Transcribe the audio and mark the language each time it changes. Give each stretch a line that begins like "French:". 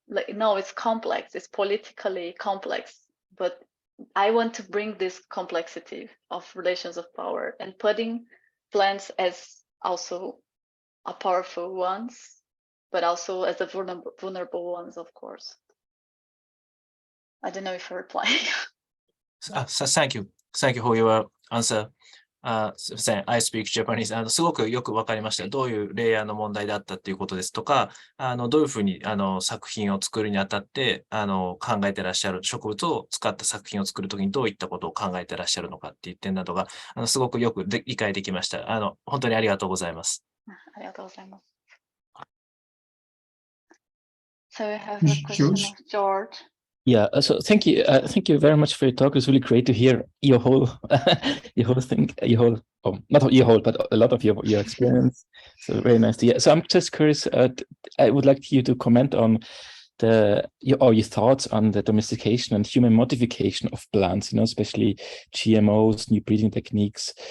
English: Like no, it's complex, it's politically complex, but I want to bring this complexity of relations of power and putting plants as also a powerful ones, but also as a vulnerable ones, of course. I don't know if I reply. Thank you. Thank you for your answer.
Japanese: すみません。
English: I speak Japanese.
Japanese: すごくよくわかりました。どういうレイヤーの問題だったっていうことですとか、どういうふうに作品を作るにあたって考えてらっしゃる、植物を使った作品を作るときにどういったことを考えてらっしゃるのかっていう点などがすごくよく理解できました。本当にありがとうございます。ありがとうございます。
English: So we have a question of George. Yeah, so thank you very much for your talk. It was really great to hear your whole, your whole thing, your whole not your whole, but a lot of your experience. So very nice to hear. So I'm just curious, I would like you to comment on your thoughts on the domestication and human modification of plants, especially GMOs, new breeding techniques.